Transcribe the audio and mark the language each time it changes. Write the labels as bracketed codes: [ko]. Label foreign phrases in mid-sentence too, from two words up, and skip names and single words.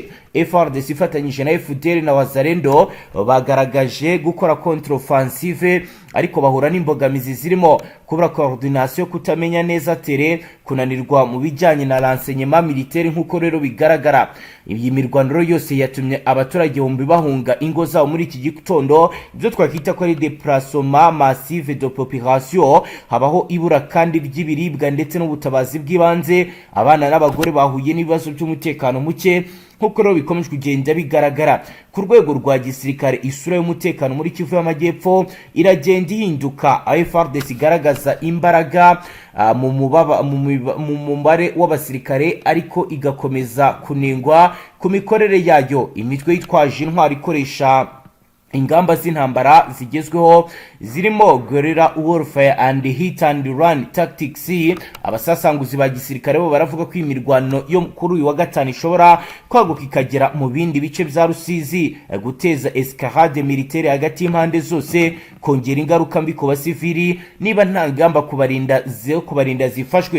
[rw] Fardc ifatanyije na FDL na Wazarendo bagaragaje gukora contre offensive, ariko bahura n'imbogamizi zirimo kubura coordination, kutamenya neza tere, kunanirwa mu bijyanye na [fr] renseignement militaire. [rw] Nkuko rero bigaragara iyi mirwano yose yatumye abaturage bombi bahunga ingo zabo muri iki gitondo, ibyo twakita ko ari [fr] déplacement massive de population. [rw] Habaho ibura kandi ry'ibiribwa ndetse n'ubutabazi bw'ibanze. Abana n'abagore bahuye n'ibibazo by'umutekano muke nkuko rero bikomeje kugenda bigaragara. Ku rwego rwa gisirikare, isura y'umutekano muri Kivu y'Amajyepfo iragenda ihinduka. Fardc igaragaza imbaraga mu mubare w'abasirikare, ariko igakomeza kunengwa ku mikorere yayo. Imitwe yitwaje intwari ikoresha ingamba z'intambara zigezweho zirimo [en] guerrilla warfare and hit and run tactics. [rw] Abasasanguzi ba gisirikare bo baravuga ko imirwano yo kuri uyu wa gatanu ishobora kwaguka ikagera mu bindi bice bya Rusizi, guteza [fr] escalade militaire [rw] hagati y'impande zose, kongera ingaruka mbi ku basivili niba nta ngamba kubarinda zifashwe.